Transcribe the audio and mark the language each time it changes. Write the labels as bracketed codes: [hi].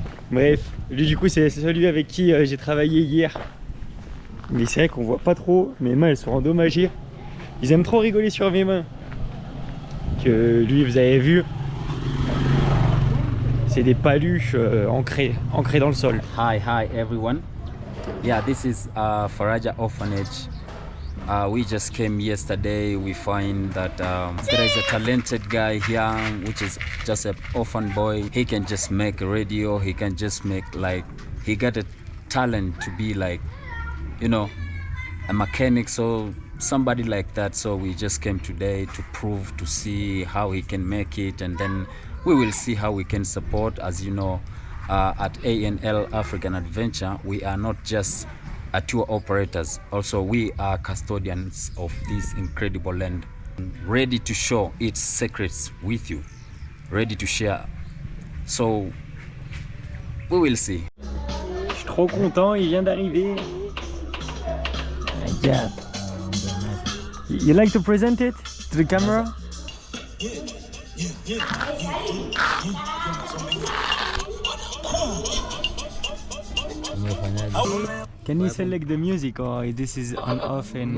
[fr] Bref, lui du coup c'est celui avec qui j'ai travaillé hier. Mais c'est vrai qu'on voit pas trop, mes mains elles sont endommagées. Ils aiment trop rigoler sur mes mains. Que lui vous avez vu, c'est des paluches ancrées dans le sol. [en] Hi everyone. Yeah, this is Faraja Orphanage. We just came yesterday. We find that there is a talented guy here, which is just an orphan boy. He can just make radio. He can just make he got a talent to be a mechanic. So somebody like that. So we just came today to prove, to see how he can make it, and then we will see how we can support. As you know, at ANL African Adventure, we are not just tour operators, also we are custodians of this incredible land, ready to show its secrets with you, ready to share. So we will see. [fr] Je suis trop content, il vient d'arriver. [en] Yeah. You like to present it to the camera? Can you select the music or this is on off and...